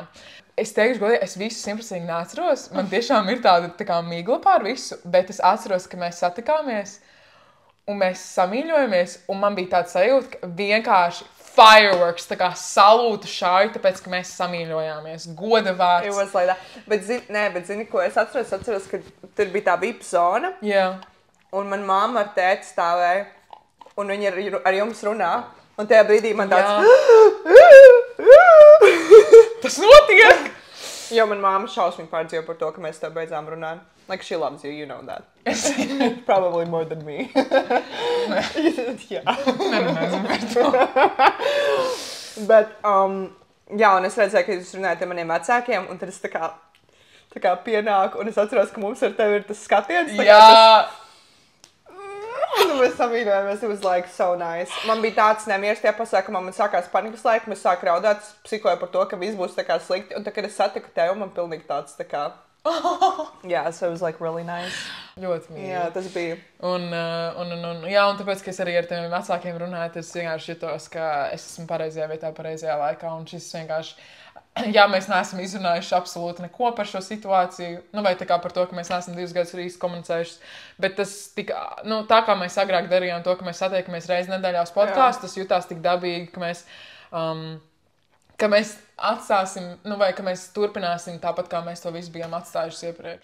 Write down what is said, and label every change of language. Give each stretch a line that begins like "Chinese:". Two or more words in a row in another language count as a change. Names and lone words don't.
Latvian: Es teikšu, godīgi, es visu simtprocentīgi neatceros. Man tiešām ir tāda tā kā migla pār visu, bet es atceros, ka mēs satikāmies un mēs samīļojamies, un man bija tāda sajūta, ka vienkārši fireworks, tā kā salūtu šāju, tāpēc, ka mēs samīļojāmies. Goda vārds.
English: It was like that.
Latvian: Bet zini, ko es atceros? Atceros, ka tur bija tā VIP zona. Jā. Un man mamma ar tēti stāvēja. Un viņi ar jums runā. Un tajā brīdī man tāds... Tas notiek! Jo man mamma šausmīgi pārdzīvo par to, ka mēs tev beidzām runāt.
English: Like, she loves you, you know that. Probably more than me.
Latvian: Jā. Nezinu par to. Bet, jā, un es redzēju, ka jūs runājat ar maniem vecākiem, un tad es tā kā pienāku, un es atceros, ka mums ar tevi ir tas skatiens. Jā. Mēs samīļojamies,
English: it was like so nice.
Latvian: Man bija tāds nemieris tajā pasākumā, man sākās panikas laika, mēs sāku raudāt, es psikoju par to, ka viss būs tā kā slikti, un tā, kad es satiku tevi, man pilnīgi tāds tā kā... Jā,
English: so it was like really nice.
Latvian: Ļoti mīļi. Jā, tas bija. Un tāpēc, ka es arī ar tiem vecākiem runāju, es vienkārši jutos, ka es esmu pareizajā vietā, pareizajā laikā, un šis vienkārši, jā, mēs neesam izrunājuši absolūti neko par šo situāciju, nu vai tā kā par to, ka mēs neesam 2 gadus arī komunicējuši, bet tas tika, nu tā kā mēs agrāk darījām to, ka mēs satiekamies reizi nedēļā uz podcastu, tas jutās tik dabīgi, ka mēs atstāsim, nu vai ka mēs turpināsim tāpat, kā mēs to visu bijām atstājuši iepriekš.